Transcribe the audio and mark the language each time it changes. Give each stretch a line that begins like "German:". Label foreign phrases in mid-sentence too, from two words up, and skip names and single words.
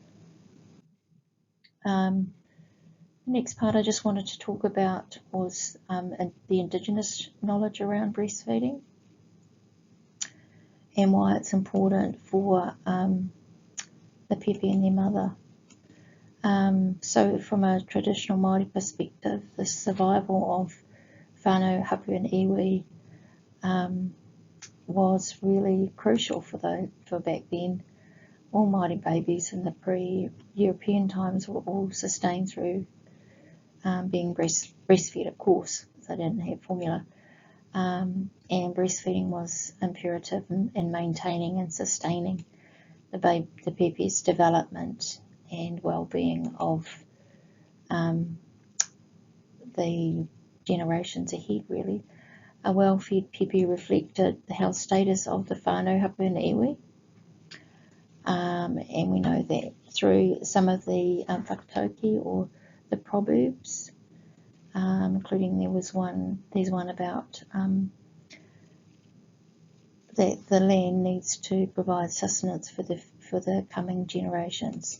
English: The next part I just wanted to talk about was the indigenous knowledge around breastfeeding and why it's important for the pepe and their mother. So from a traditional Māori perspective, the survival of
Māori: whānau, hapu
English: and iwi was really crucial for back then. All Māori babies in the pre-European times were all sustained through being breastfed, of course, because they didn't have formula. And breastfeeding was imperative in maintaining and sustaining the pepe's development and well-being of the generations ahead, really. A well-fed pepe reflected the health status of the
Māori: whānau, hapu
English: and iwi. And we know that through some of the whakatauki, or the proverbs, including there's one about that the land needs to provide sustenance for the coming generations.